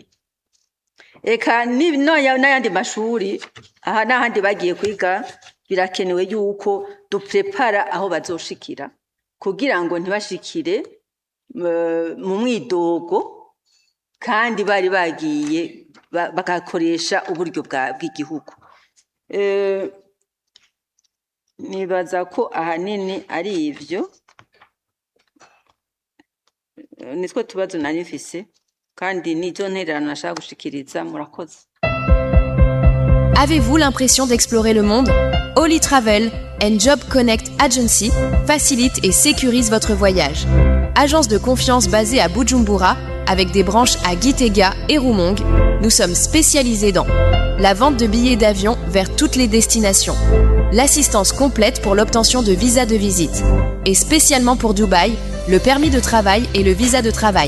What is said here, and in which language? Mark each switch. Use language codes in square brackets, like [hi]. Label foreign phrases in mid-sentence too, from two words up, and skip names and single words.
[rn] Eka n'ayandi mashuri aha n'ahandi bagiye kwiga birakenewe yuko duprepara aho bazoshikira kugira ngo ntibashikire mu mwidogo kandi bari bagiye bagakoresha uburyo bw'igihugu. Nibaza ko ahanini ari ivyo nitwo tubazo nari mfise kandi nizo ntererano nashaka gushikiriza. Murakoze. [fr] Avez-vous l'impression d'explorer le monde? Holy Travel and Job Connect Agency facilite et sécurise votre voyage. Agence de confiance basée à Bujumbura avec des branches à Gitega et Roumongue, nous sommes spécialisés dans la vente de billets d'avion vers toutes les destinations, l'assistance complète pour l'obtention de visa de visite et spécialement pour Dubaï, le permis de travail et le visa de travail.